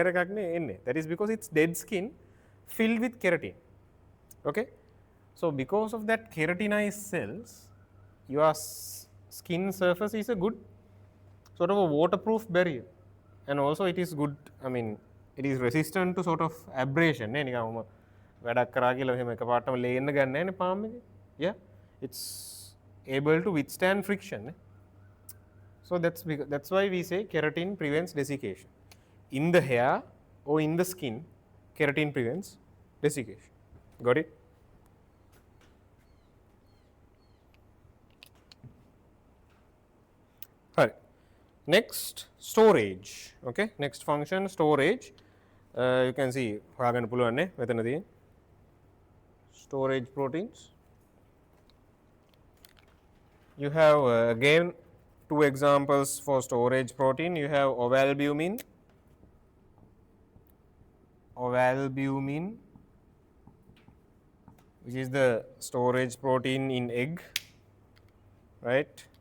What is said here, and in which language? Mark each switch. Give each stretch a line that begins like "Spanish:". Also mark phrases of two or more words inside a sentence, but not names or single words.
English: That is because it's dead skin filled with keratin. Okay. So because of that keratinized cells, your skin surface is a good sort of a waterproof barrier, and also it is good. I mean, it is resistant to sort of abrasion.
Sinhala: වැඩක් කරා කියලා එහෙම එකපාරටම ලේන්න ගන්න නැහැ නේ palm එකේ.
English: Yeah, it's able to withstand friction. So that's why we say keratin prevents desiccation. In the hair or in the skin, keratin prevents desiccation. Got it? Alright. Next, storage. Okay, next function, storage. You can see
Sinhala: හොයාගන්න පුළුවන් නේ මෙතනදී
English: storage proteins. You have again two examples for storage protein. You have ovalbumin, which is the storage protein in egg, right?